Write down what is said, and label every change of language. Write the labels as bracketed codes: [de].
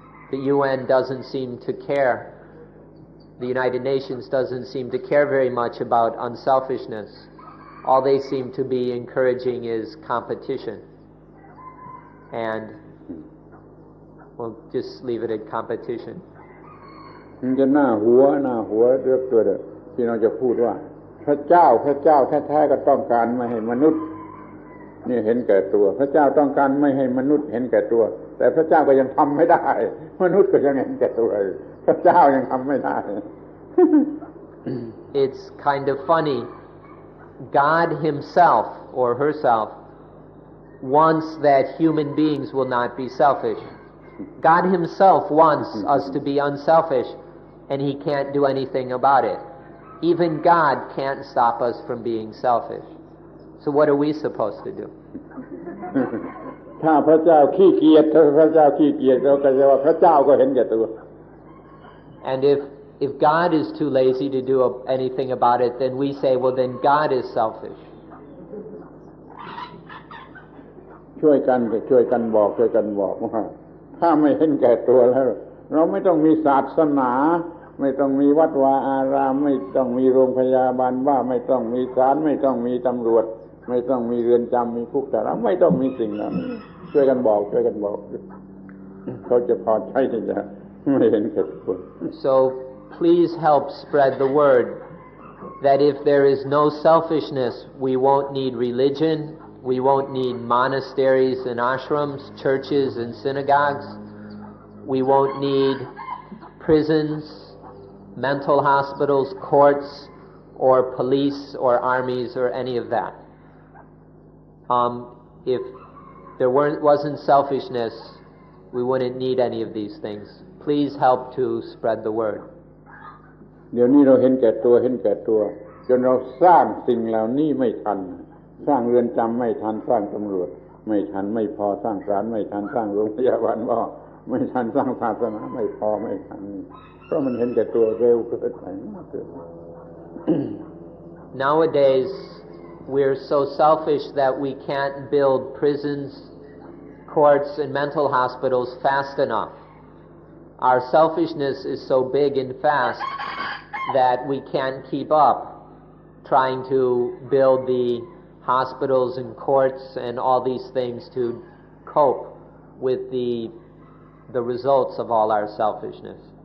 [en] The UN doesn't seem to care. The United Nations doesn't seem to care very much about unselfishness. All they seem to be encouraging is competition. And we'll just leave it at competition. [th] มันจะหน้าหัวเรื่องตัวเดียวที่เราจะพูดว่าพระเจ้าแท้ๆก็ต้องการไม่ให้มนุษย์นี่เห็นแก่ตัวพระเจ้าต้องการไม่ให้มนุษย์เห็นแก่ตัวแต่พระเจ้าก็ยังทำไม่ได้มนุษย์ก็ยังเห็นแก่ตัวพระเจ้ายังทำไม่ได้ [en] It's kind of funny. God himself or herself wants that human beings will not be selfish. God himself wants us to be unselfish, and he can't do anything about it. Even God can't stop us from being selfish. So what are we supposed to do? [th] ถ้าพระเจ้าขี้เกียจเราก็จะว่าพระเจ้าก็เห็นแก่ตัว [en] And if God is too lazy to do anything about it, then we say, well, then God is selfish. [th] ช่วยกันบอกว่าถ้าไม่เห็นแก่ตัวแล้วเราไม่ต้องมีศาสนาไม่ต้องมีวัดวาอารามไม่ต้องมีโรงพยาบาลว่าไม่ต้องมีศาลไม่ต้องมีตำรวจไม่ต้องมีเรือนจำมีคุกแต่เราไม่ต้องมีสิ่งนั้นช่วยกันบอกเขาจะพอใจที่จะไม่เห็นแก่ตัว [en] So please help spread the word that if there is no selfishness, we won't need religion, we won't need monasteries and ashrams, churches and synagogues, we won't need prisons, mental hospitals, courts, or police or armies or any of that. If there wasn't selfishness, we wouldn't need any of these things. Please help to spread the word. [th] เดี๋ยวนี้เราเห็นแก่ตัวจนเราสร้างสิ่งเหล่านี้ไม่ทันสร้างเรือนจำไม่ทันสร้างตำรวจไม่ทันไม่พอสร้างศาลไม่ทันสร้างโรงพยาบาลไม่ทันสร้างศาสนาไม่พอไม่ทันเพราะมันเห็นแก่ตัวเร็วเกินไป [en] Nowadays we're so selfish that we can't build prisons, courts and mental hospitals fast enough. Our selfishness is so big and fast that we can't keep up trying to build the hospitals and courts and all these things to cope with the results of all our selfishness.